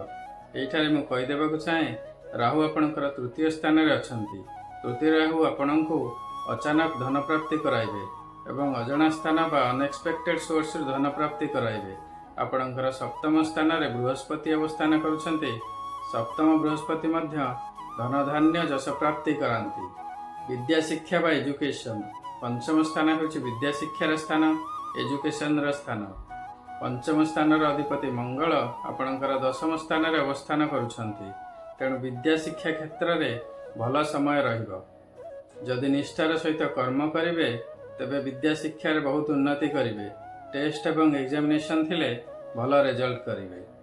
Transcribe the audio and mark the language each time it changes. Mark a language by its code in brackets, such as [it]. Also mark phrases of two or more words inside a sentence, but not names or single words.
[or] ଏଠାରେ ମୁଁ କହି ଦେବାକୁ ଚାହେଁ ରାହୁ ଆପଣଙ୍କର ତୃତୀୟ ସ୍ଥାନ ରେ ଅଛନ୍ତି। ତୃତୀୟ ରାହୁ ଆପଣଙ୍କୁ ଅଚାନକ ଧନ ପ୍ରାପ୍ତି କରାଇବେ ଏବଂ ଅଜଣା ସ୍ଥାନ ବା [en] unexpected source [or] ରେ ଧନ ପ୍ରାପ୍ତି କରାଇବେ। ଆପଣଙ୍କର ସପ୍ତମ ସ୍ଥାନ ରେ ବୃହସ୍ପତି ଅବସ୍ଥାନ କରୁଛନ୍ତି। ସପ୍ତମ ବୃହସ୍ପତି ମଧ୍ୟ ଧନ ଧାନ୍ୟ ଯଶ ପ୍ରାପ୍ତି କରାନ୍ତି। ବିଦ୍ୟା ଶିକ୍ଷା ବା ଏଜୁକେସନ ପଞ୍ଚମ ସ୍ଥାନ ହେଉଛି ବିଦ୍ୟା ଶିକ୍ଷାର ସ୍ଥାନ, ଏଜୁକେସନ ର ସ୍ଥାନ। ପଞ୍ଚମ ସ୍ଥାନ ଅଧିପତି ମଙ୍ଗଳ ଆପଣଙ୍କର ଦଶମ ସ୍ଥାନ ରେ ଅବସ୍ଥାନ କରୁଛନ୍ତି। ତେଣୁ ବିଦ୍ୟା ଶିକ୍ଷା କ୍ଷେତ୍ର ରେ ଭଲ ସମୟ ରହିବ। ଯଦି ନିଷ୍ଠାର ସହିତ କର୍ମ କରିବେ ତେବେ ବିଦ୍ୟା ଶିକ୍ଷା ରେ ବହୁତ ଉନ୍ନତି କରିବେ। ଟେଷ୍ଟ ଏବଂ ଏକ୍ଜାମିନେସନ ଥିଲେ ଭଲ ରିଜଲ୍ଟ କରିବେ।